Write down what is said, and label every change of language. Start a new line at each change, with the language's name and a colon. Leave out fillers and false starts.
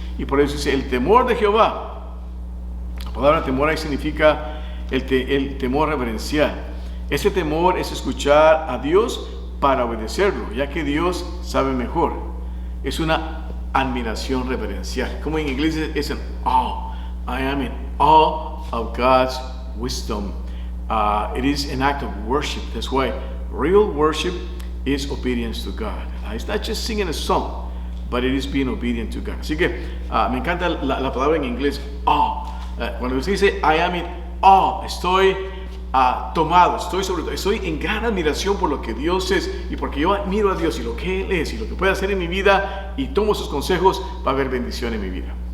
Spanish: Y por eso dice el temor de Jehová. La palabra temor ahí significa el temor reverencial. Ese temor es escuchar a Dios para obedecerlo, ya que Dios sabe mejor. Es una admiración reverencial. Como en inglés es an awe.
English: I am in awe of God's wisdom. It is an act of worship. That's why real worship is obedience to God. It's not just singing a song, but it is being obedient to God.
Spanish: Así que me encanta la palabra en inglés, awe. Cuando usted dice I am in awe, estoy tomado, estoy en gran admiración por lo que Dios es, y porque yo admiro a Dios y lo que Él es y lo que puede hacer en mi vida y tomo sus consejos, va a haber bendición en mi vida.